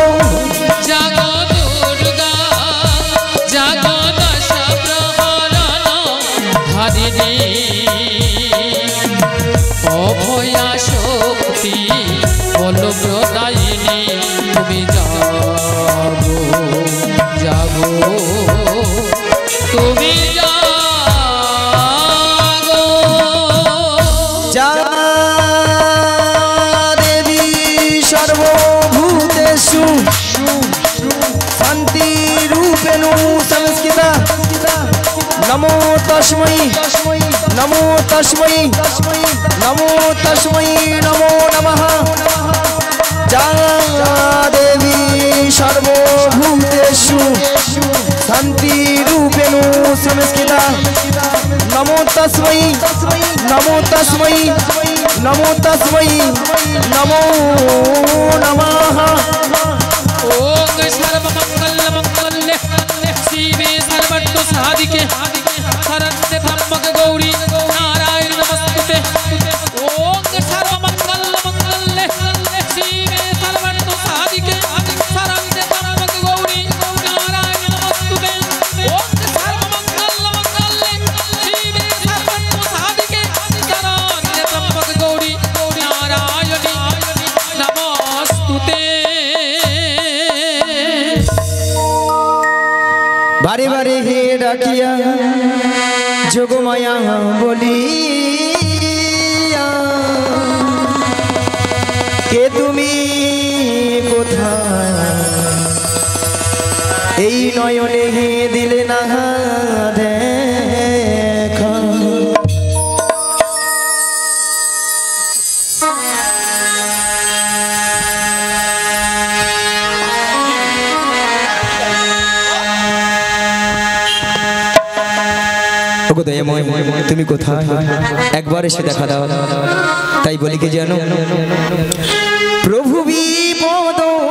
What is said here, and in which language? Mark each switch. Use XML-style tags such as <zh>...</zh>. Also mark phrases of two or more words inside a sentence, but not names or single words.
<bn>জাগো দুর্গা জাগো দশ প্রহরণ ধারিণী অভয়া শক্তি বল প্রদায়িনী তুমি জাগো জাগো তুমি জাগো</bn> <sa>যা দেবী সর্বভূতেষু শান্তি রূপেণু সংস্কৃতা নমো তস্मै নমো তস্मै নমো তস্मै নমো নমঃ যা দেবী সর্বভূতেষু শান্তি রূপেণু সংস্কৃতা নমো তস্मै নমো তস্मै নমো তস্मै নমো নমঃ ओम सर्वमंगल मंगल्ये शिवे सर्वतो साधिके शरण्ये त्र्यंबके गौरी नारायण नमस्तुते ओम सर्वमंगल मंगल्ये शिवे सर्वतो साधिके शरण्ये त्र्यंबके गौरी नारायण नमस्तुते ओम सर्वमंगल मंगल्ये शिवे सर्वतो साधिके शरण्ये त्र्यंबके गौरी नारायणी नमस्तुते</sa> <bn>বারে বারে হে ডাকিয়া যোগমায়া বোলিয়া কে তুমি কোথায় এই নয়নে হে দিলে না দেখা তুমি কোথায় একবার এসে দেখা দাও তাই বলি কি জানো প্রভু বিপদ</bn>